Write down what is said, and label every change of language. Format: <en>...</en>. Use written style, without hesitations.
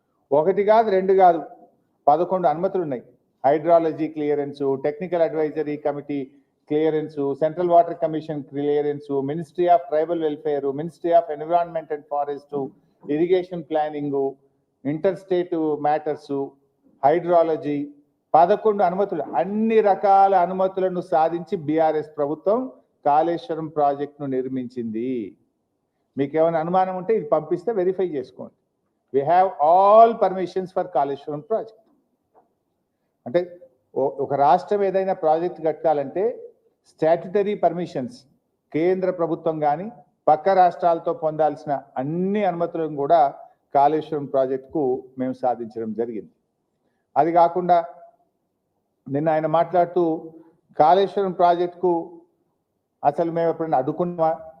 <te>1 కాదు 2 కాదు 11 అనుమతులు ఉన్నాయి. Hydrology clearance, technical advisory committee clearance, central water commission clearance, ministry of tribal welfare, ministry of environment and forest, irrigation planning, inter state matters, hydrology 11 అనుమతులు. అన్ని రకాల అనుమతులను సాధించి BRS ప్రభుత్వం కాళేశ్వరం ప్రాజెక్టును నిర్మించింది. మీకు ఏమైనా అనుమానం ఉంటే ఇది పంపిస్తే వెరిఫై చేసుకోండి.</te> <en>we have all permissions for Kaleshwaram project.</en> <te>అంటే ఒక రాష్ట్రం ఏదైనా ప్రాజెక్ట్ కట్టాలంటే స్టాట్యుటరీ పర్మిషన్స్ కేంద్ర ప్రభుత్వం కానీ పక్క రాష్ట్రాలతో పొందాల్సిన అన్ని అనుమతులను కూడా కాళేశ్వరం ప్రాజెక్టుకు మేము సాధించడం జరిగింది. అది కాకుండా నిన్న ఆయన మాట్లాడుతూ కాళేశ్వరం ప్రాజెక్టుకు అసలు మేము ఎప్పుడైనా అడ్డుకున్నామా?</te>